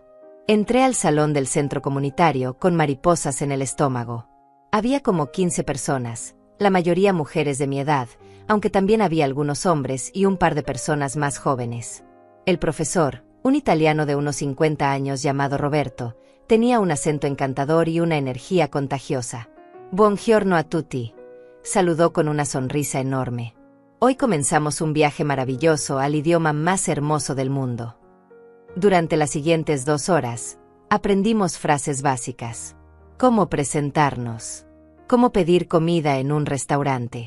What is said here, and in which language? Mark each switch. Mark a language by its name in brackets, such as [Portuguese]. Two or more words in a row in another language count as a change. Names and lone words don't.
[Spanish] Entré al salón del centro comunitario con mariposas en el estómago. Había como 15 personas, la mayoría mujeres de mi edad, aunque también había algunos hombres y un par de personas más jóvenes. El profesor, un italiano de unos 50 años llamado Roberto, tenía un acento encantador y una energía contagiosa. [Italian] Buongiorno a tutti. [Spanish] Saludó con una sonrisa enorme. Hoy comenzamos un viaje maravilloso al idioma más hermoso del mundo. Durante las siguientes 2 horas, aprendimos frases básicas. Cómo presentarnos. Cómo pedir comida en un restaurante.